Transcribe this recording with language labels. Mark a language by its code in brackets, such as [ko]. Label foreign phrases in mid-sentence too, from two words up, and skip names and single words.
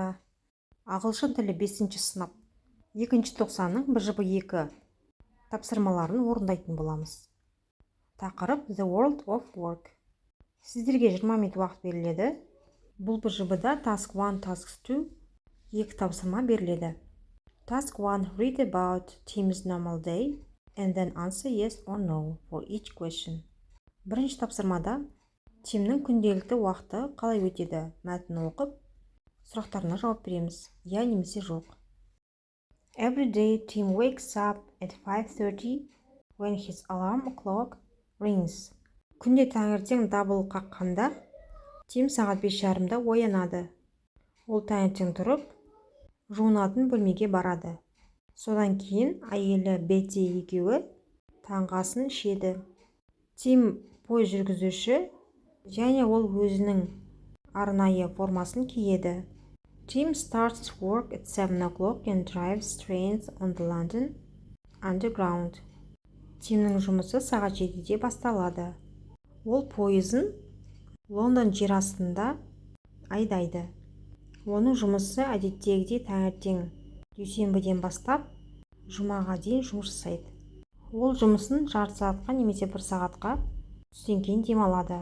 [kk] Ағылшын тілі 5-ші сынып 2-ші тоқсанның БЖБ2 тапсырмаларын орындайтын боламыз. Тақырып The World of Work. Сіздерге 20 минут уақыт беріледі. Бұл БЖБда Task 1, Task 2 екі тапсырма беріледі. [en] Task 1 Read about Tim's normal day and then answer yes or no for each question. [kk] Бірінші тапсырмада Тимнің күнделікті уақыты қалай өтеді мәтінін оқып, сұрақтарына жауап береміз, я немесе жоқ. [en] Every day Tim wakes up at 5:30 when his alarm clock rings. [kk] Күнде таңертең дабыл қаққанда Тим сағат 5:30-да оянады. Ол таңертең тұрып, жуынатын бөлмеге барады. Содан кейін әйелі Бетти екеуі таңғы асын ішеді. Тим пойыз жүргізуші және ол өзінің арнайы формасын киеді. [en] Tim starts work at 7 o'clock and drives trains on the London Underground. [kk] Тимнің жұмысы сағат 7-де басталады. Ол пойызын Лондон жер астында айдайды. Оның жұмысы әдеттегідей таңертең дүйсенбіден бастап жұмаға дейін жұмыс жасайды. Ол жұмысын жарты сағатқа немесе 1 сағатқа түстен кейін демалады.